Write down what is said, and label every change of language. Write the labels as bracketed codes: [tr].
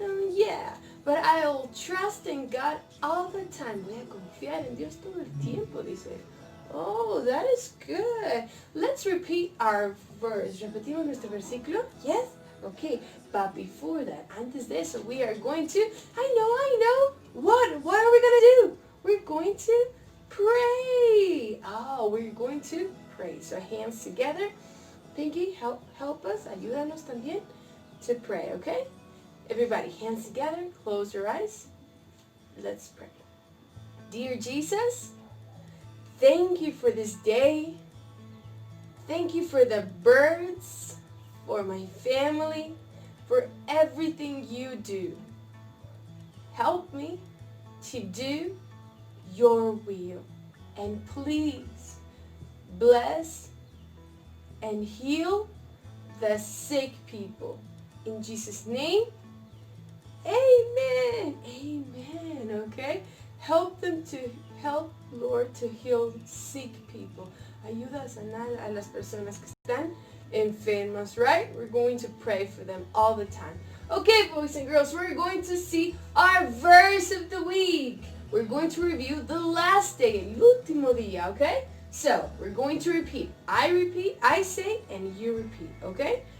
[en] Yeah, but I'll trust in God all the time. [es] Voy a confiar en Dios todo el tiempo, dice. [en] Oh, that is good. Let's repeat our verse. [es] ¿Repetimos nuestro versículo? [en] Yes? Okay, but before that, [es] antes de eso, [en] we are going to, I know. What are we going to do? We're going to pray. Oh, we're going to pray. So hands together. Pinky, help us. [es] Ayúdanos también [en] to pray, okay? Everybody, hands together. Close your eyes. Let's pray. Dear Jesus, thank you for this day. Thank you for the birds, for my family, for everything you do. Help me to do your will. And please bless and heal the sick people. In Jesus' name, amen. Amen. Okay? Help Lord, to heal sick people. [es] Ayuda a sanar a las personas que están enfermas, right? [en] We're going to pray for them all the time. Okay, boys and girls, we're going to see our verse of the week. We're going to review the last day, [es] el último día, [en] okay? So, we're going to repeat. I say, and you repeat, okay?